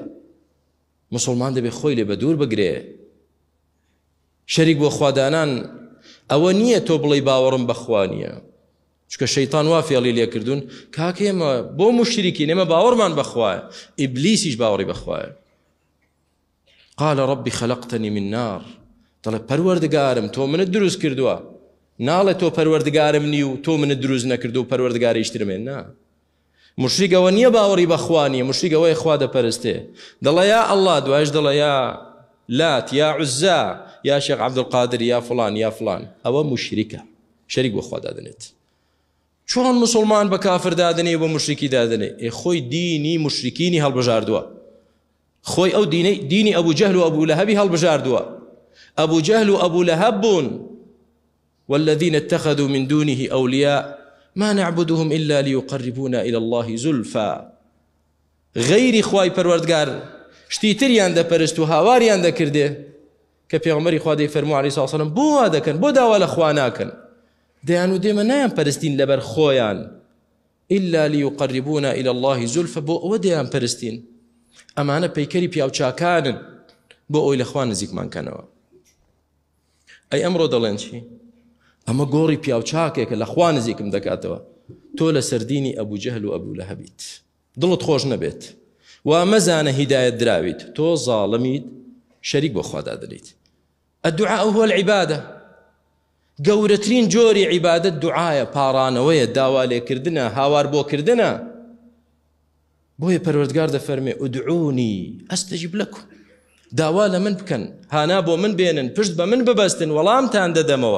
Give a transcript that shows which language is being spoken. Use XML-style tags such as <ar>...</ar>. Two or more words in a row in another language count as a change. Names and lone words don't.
<ckb>مسلمان دەبێ خۆی لێ بە دوور بگرێ. شەریک بۆ خوادانان ئەوە نییە تۆ بڵێ باوەڕم بەخوا نییە، چکە شەیطان وا فێڵی لێکردوون کاکە ئێمە بۆ مشریکین، ئێمە باوەڕمان بەخوایە، ئیبلیسیش باوەڕی بەخوایە.</ckb> <ar>قال ربي خلقتني من نار.</ar> <ckb>دەڵێ پەروەردگارم تۆ منت دروست کردووە، ناڵێ تۆ پەروەردگارم نی و تۆ منت دروست نەکردو و پەروەردگاری شترمێن. نا، مشریک ئەوە نییە باوەڕی بەخوا نییە، مشریک ئەوەیە خوا دەپەرستێ. دەڵێ یا ئەڵڵا، دوایش دەڵێ یا لات یا عوزا یا شێخ عەبدولقادر یا فڵان یا فڵان. ئەوە مشریکە، شەریک بۆ خوا دادنێت. چۆن مسلمان بە کافر دادنێ و بە مشریکی دادنێ؟ خۆی دینی مشریکینی هەڵبژاردووە، خۆی ئەو دینی ئەبوو جەهل و ئەبوو لەهەبی هەڵبژاردووە. ئەبوو جەهل و ئەبوو لەهەب بوون.</ckb> <ar>والذين اتخذوا من دونه أولياء ما نعبدهم إلا ليقربونا إلى الله زلفى.</ar> <ckb>غير خواي پروردگار شتی تریان دەپەرست و هاواریان دەکردێ کە پێغەمبەری خوا دەیفەرموو</ckb> <ar>عەلەیهی سڵاو وسەلام</ar> <ckb>بۆ وا دەکەن، بۆ داوا لە خوا ناکەن، دەیان و دێمە نایان پەرستین لەبەر خۆیان،</ckb> <ar>إلا ليقربونا إلى الله زلفى،</ar> <ckb>بۆ ئەوە دەیان پەرستین. ئەمانە پەیکەری پیاوچاکانن بۆ ئەوی لە خوا نزیکمان کەنەوە. ئەی ئەمڕۆ دەڵێن چی؟ ئەمە گۆڕی پیاوچاکێکە لە خوا نزیکم دەکاتەوە. تۆ لە سەردینی ئەبوو جەهل و ئەبوو لەهەبیت، دڵت خۆش نەبێت و مەزانە هیدایەت دراویت، تۆ زاڵمیت، شەریک بۆ خوا دادنیت.</ckb> <ar>الدعاء هو العبادة.</ar> <ckb>گەورەترین جۆری عیبادەت دوعایە، پاڕانەوەیە، داوا لێکردنە، هاوار بۆکردنە. بۆیە پەروەردگار دەفەرمێ</ckb> <ar>ئودعونی ئەستەجیب لەکم،</ar> <ckb>داوا لە من بکەن، هانا بۆ من بێنن، پشت بە من ببەستن، وەڵامتان دەدەمەوە.</ckb>